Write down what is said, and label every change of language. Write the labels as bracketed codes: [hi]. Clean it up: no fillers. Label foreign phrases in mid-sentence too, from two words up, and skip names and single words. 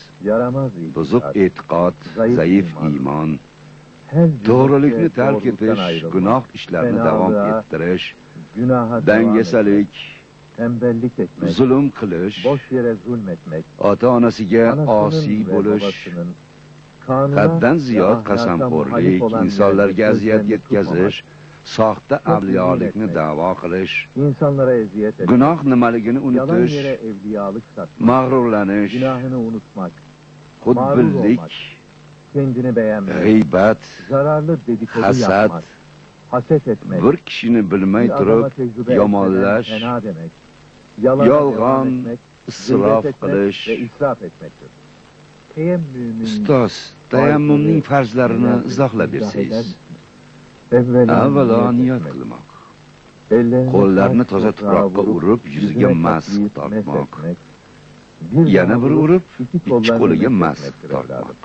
[uz] Buzuq e'tiqod, zaif iymon, to'g'rilikni tark etish, gunoh ishlarni davom ettirish, dangasalik, zulm qilish, ota-onasiga osiy bo'lish, haddan ziyod qasamxo'rlik, insonlarga aziyat yetkazish, soxta avliyolikni da'vo qilish, insonlarga eziyat etish, gunoh nimaligini unutish, mag'rurlanish, xudbinlik, [tr] kendini beğenmek, [uz] g'iybat, [tr] zararlı dedikodu [uz] hasad, [tr] yapmak, haset etmek, [uz] bir kishini bilmay turib yomonlash, yolg'on, isrof qilish. [tr] ve israf etmektir. Teyemmümün [uz] Ustoz, tayammumning farzlarini izohlab bersangiz. Avvalo niyat qilmoq, qo'llarni toza tuproqqa urib, yuziga masx tortmoq, yana bir urib, ikki qo'liga masx tortmoq.